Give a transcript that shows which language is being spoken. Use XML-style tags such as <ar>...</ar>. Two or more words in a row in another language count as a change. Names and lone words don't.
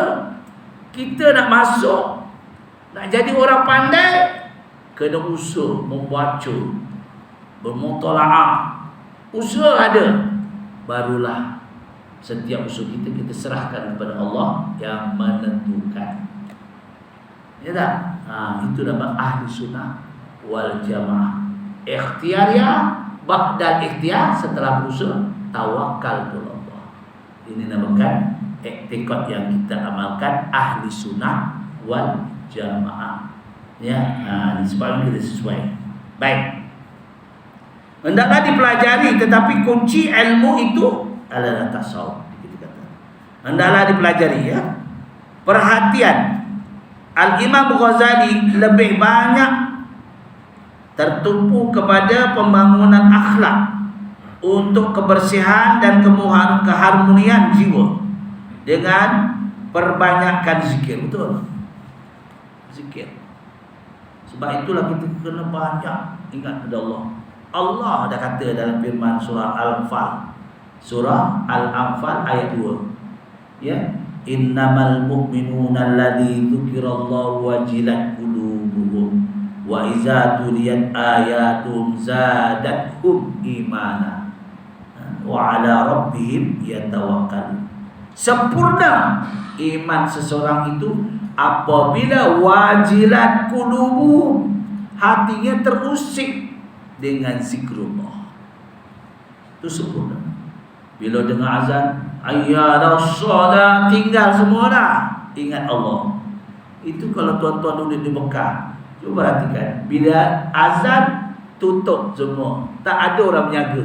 <ms>Kita nak masuk, nak jadi orang pandai, kena usaha, membaca, bermutalaah. Usaha ada, barulah setiap usaha kita serahkan kepada Allah yang menentukan. Ya tak? Itu nama</ms> <ar>أهل السنة والجماعة. اختيارية بعد الاختيار,</ar> <ms>setelah berusaha tawakal kepada Allah. Ini namakan i'tikad yang kita amalkan</ms> <ar>أهل السنة والجماعة.</ar> <ms>Ya, ini sebabnya kita sesuai. Baik. Hendaklah dipelajari, tetapi kunci ilmu itu adalah tasawuf. Kita kata. Hendaklah dipelajari, ya. Perhatian. Al-Imam Ghazali lebih banyak tertumpu kepada pembangunan akhlak untuk kebersihan dan keharmonian jiwa dengan perbanyakkan zikir. Betul? Zikir. Sebab itulah kita kena banyak ingat kepada Allah. Allah dah kata dalam firman surah Al-Anfal, surah Al-Anfal ayat 2,</ms> <ar>ya, إنما المؤمنون الذي ذكر الله وجلت قلوبهم وإذا تليت آيات زادتهم إيمانا وعلى ربهم يتوكلون.</ar> <ms>Sempurna iman seseorang itu apabila</ms> <ar>وجلت قلوبهم,</ar> <ms>hatinya terusik dengan zikrullah. Itu sempurna. Bila dengar azan, ayyadas solat, tinggal semua dah, ingat Allah. Itu kalau tuan-tuan duduk di Mekah, cuba perhatikan, bila azan tutup semua, tak ada orang menjaga.</ms>